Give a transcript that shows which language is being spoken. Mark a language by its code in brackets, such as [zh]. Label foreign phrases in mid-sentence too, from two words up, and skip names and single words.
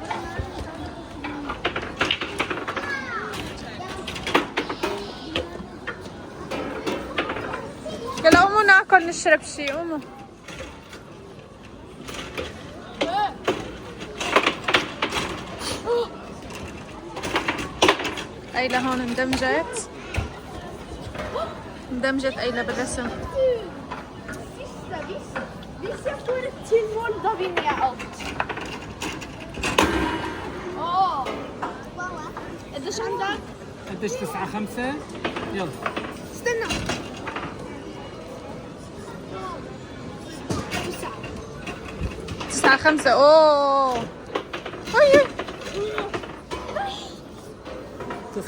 [ar] يلا قوموا ناكل نشرب شي قوموا. أيلا هون اندمجت أيلا بالرسم. [sv] Vissa får ett till mål, då vinner jag allt. Åh! [ar] قديش عندك؟ قديش 9-5 يلا. استنى. 9-5 اوه هي 9-6.